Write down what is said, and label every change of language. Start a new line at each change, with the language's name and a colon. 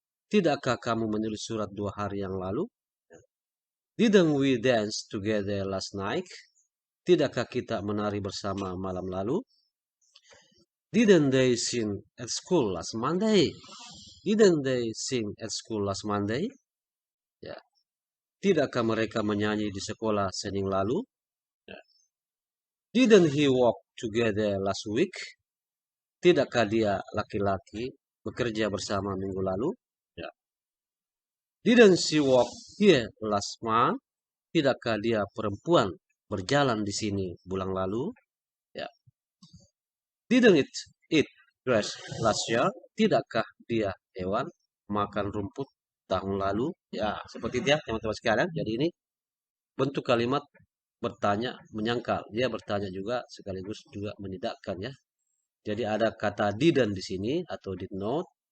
Indonesian: Tidakkah kamu menulis surat 2 hari yang lalu?
English: Didn't we dance together last night?
Indonesian: Tidakkah kita menari bersama malam lalu?
English: Didn't they sing at school last Monday? Didn't they sing at school last Monday? Ya.
Indonesian: Tidakkah mereka menyanyi di sekolah Senin lalu? Ya.
English: Didn't he walk together last week?
Indonesian: Tidakkah dia laki-laki bekerja bersama minggu lalu? Ya.
English: Didn't she walk here last month?
Indonesian: Tidakkah dia perempuan berjalan di sini bulan lalu? Ya.
English: Didn't it eat Grass last year.
Indonesian: Tidakkah dia hewan makan rumput tahun lalu? Ya, seperti itu ya teman-teman sekalian. Jadi ini bentuk kalimat bertanya menyangkal. Dia bertanya juga sekaligus juga menidakkan ya. Jadi ada kata didn't di sini atau did not.